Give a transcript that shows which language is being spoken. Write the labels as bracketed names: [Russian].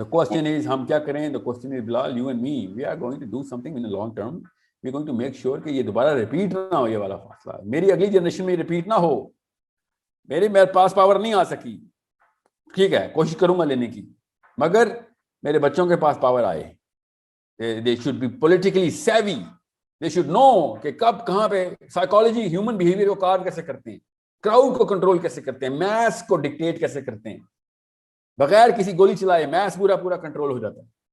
[English] The question is [Urdu] ہم کیا کریں, [English] the question is Bilal, you and me, we are going to do something in the long term. We are going to make sure [Urdu] کہ یہ دوبارہ repeat نہ ہو, یہ والا فاصلہ میری اگلی جنریشن میں ریپیٹ نہ ہو. میرے پاس پاور نہیں آ سکی, ٹھیک ہے, کوشش کروں گا لینے کی, مگر میرے بچوں کے پاس پاور آئے. [English] They should be politically savvy. They should know [Urdu] کہ کب کہاں پہ سائیکالوجی ہیومن بیہیویئر کو کار کیسے کرتے ہیں, کراؤڈ کو کنٹرول کیسے کرتے ہیں, میس کو ڈکٹیٹ کیسے کرتے ہیں, بغیر کسی گولی چلائے میس پورا کنٹرول ہو جاتا ہے.